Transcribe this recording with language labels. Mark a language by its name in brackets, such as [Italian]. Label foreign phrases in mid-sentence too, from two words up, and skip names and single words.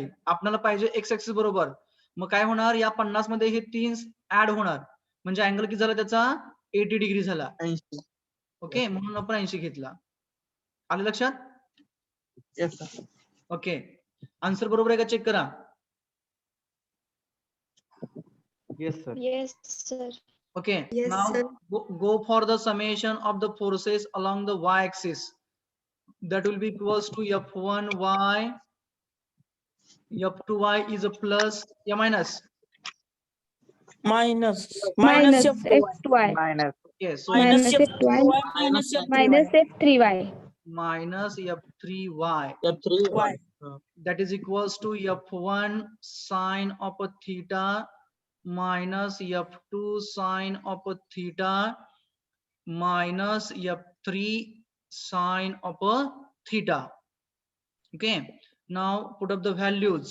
[Marathi] आपल्याला पाहिजे [English] x axis [Marathi] बरोबर. मग काय होणार, या 50 मध्ये हे 3 ऍड होणार म्हणजे अँगल किती झाला त्याचा 80 डिग्री झाला. 80. ओके, म्हणून आपण 80 घेतला. आलं लक्षात? [English] Yes sir. Okay, answer [Marathi] बरोबर आहे का चेक करा. [English] Yes sir. Yes, sir. Okay, Yes, now sir. go for the summation of the forces along the y-axis. That will be equals to F1y, F2y is a plus, yeah, minus. Minus Minus F2y. F2y. Minus. Okay, so Minus Minus F2y minus F3y. minus F3y. minus F3y. Y. That is equals to F1 sine of a theta minus F2 sine of a theta minus F3 sine of a theta. Okay, now put up the values.